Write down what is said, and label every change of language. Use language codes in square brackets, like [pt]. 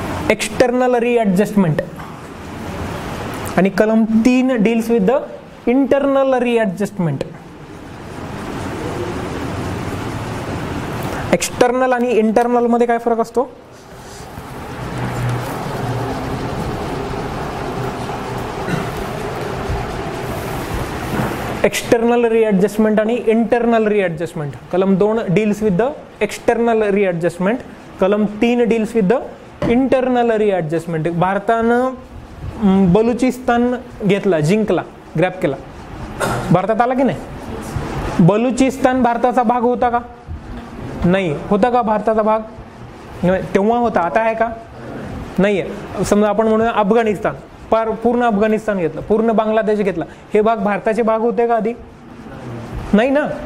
[en] External readjustment. आणि कलम 3 deals with the internal readjustment. [mr] External आणि इंटरनल मध्ये काय फरक असतो? [en] External readjustment आणि internal readjustment. कलम 2 deals with the external readjustment. कलम 3 deals with the internal readjustment. [mr] भारतानं बलुचिस्तान घेतला, जिंकला, ग्रॅब केला, भारतात आला की नाही? बलुचिस्तान भारताचा भाग होता का? नाही. होता का भारताचा भाग? तेव्हा होता. आता आहे का? नाही आहे. समजा आपण म्हणूया अफगाणिस्तान, पूर्ण अफगाणिस्तान घेतलं, पूर्ण बांगलादेश घेतला, हे भाग भारताचे भाग होते का आधी? नाही ना.